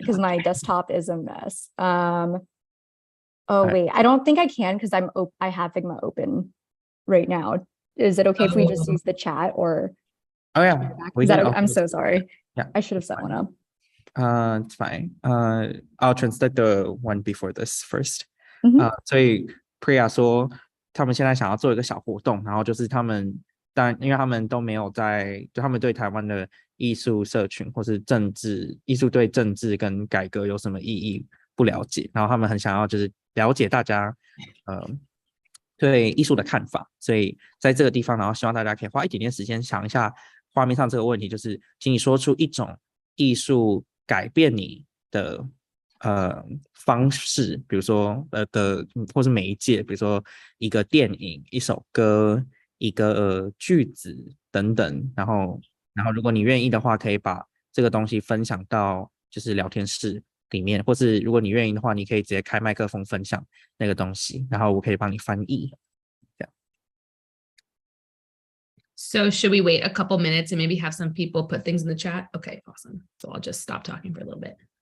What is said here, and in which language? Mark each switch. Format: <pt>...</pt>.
<en>Because my desktop is a mess. Wait, I don't think I can because I have Figma open right now. Is it okay if we just use the chat or? Oh yeah. I'm so sorry. Yeah. I should have set one up. It's fine. I'll translate the one before this first.</en> <zh>所以 Priya 说他们现在想要做一个小活动，然后就是他们因为他们都没有就他们对台湾的艺术社群或是艺术对政治跟改革有什么意义不了解，然后他们很想要就是了解大家对艺术的看法，所以在这个地方，然后希望大家可以花一点点时间想一下画面上这个问题，就是请你说出一种艺术改变你的方式，比如说或是媒介，比如说一个电影、一首歌、一个句子等等，然后如果你愿意的话，可以把这个东西分享到就是聊天室里面，或是如果你愿意的话，你可以直接开麦克风分享那个东西，然后我可以帮你翻译。</zh> <en>So should we wait a couple minutes and maybe have some people put things in the chat? Okay, awesome. So I'll just stop talking for a little bit.</en>